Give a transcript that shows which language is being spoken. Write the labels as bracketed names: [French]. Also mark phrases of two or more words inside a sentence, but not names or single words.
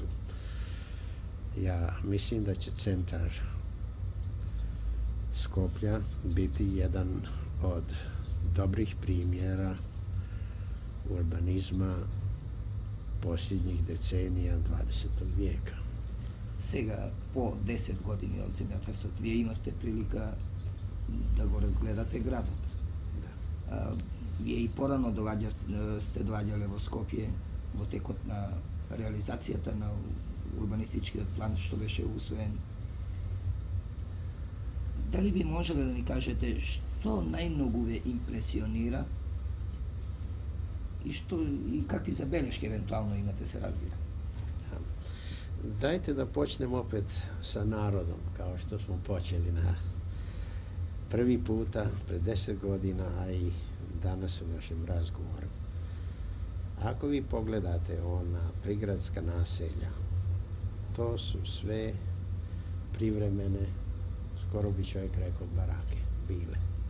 [Croatian] Ja mislim da će centar Skoplja biti jedan od dobrih primjera urbanizma posljednjih decenija 20. vijeka. [Macedonian] Сега, по 10 години од земјотресот, вие имавте прилика да го разгледате градот. Да. Вие и порано сте доаѓале во Скопје во текот на реализацијата на урбанистичкиот план што беше усвоен. Дали би можеле да ни кажете што најмногу ве импресионира и какви забелешки евентуално имате, се разбира? [Croatian] Dajte da počnem opet sa narodom, kao što smo počeli na prvi puta pred 10 godina, a i danas u našem razgovoru. Ako vi pogledate ona prigradska naselja, to su sve privremene, skoro bi čovjek rekao barake, bile.